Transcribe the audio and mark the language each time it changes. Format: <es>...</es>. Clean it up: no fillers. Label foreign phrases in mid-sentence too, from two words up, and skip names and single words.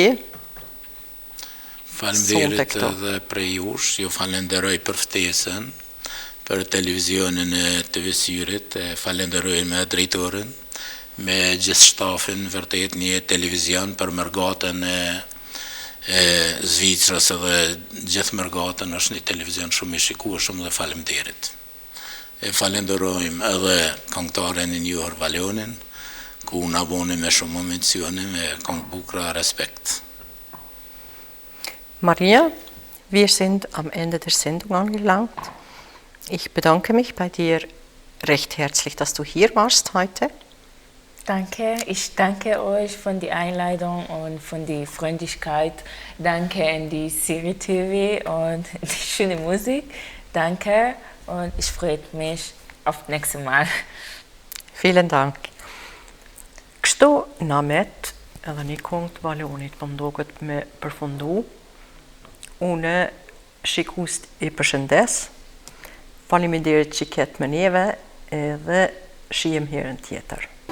<sq>Faleminderit edhe prej jush, ju falenderoj për ftesën, për televizionin e TV Syrit, falenderoj me drejtorin, me gjithë shtafin, vërtet një televizion për mërgatën e Zvicrës edhe gjithë mërgatën është një televizion shumë i shikueshëm dhe faleminderit. E falenderojmë edhe këngëtaren e njohur Valonin, ku na boni me shumë menzione me këngë bukra respekt.</sq> <de>Maria, wir sind am Ende der Sendung angelangt. Ich bedanke mich bei dir recht herzlich, dass du hier warst heute. Danke, ich danke euch von der Einladung und von der Freundlichkeit. Danke an die Siri TV und die schöne Musik. Danke und ich freue mich auf das nächste Mal. Vielen Dank.</de> <sq>Kështu na met edhe një këngë të Valonit, po mdoket me përfundu. Unë shikues i përshëndes. Faleminderit që ketë me neve edhe shihem herën tjetër.</sq>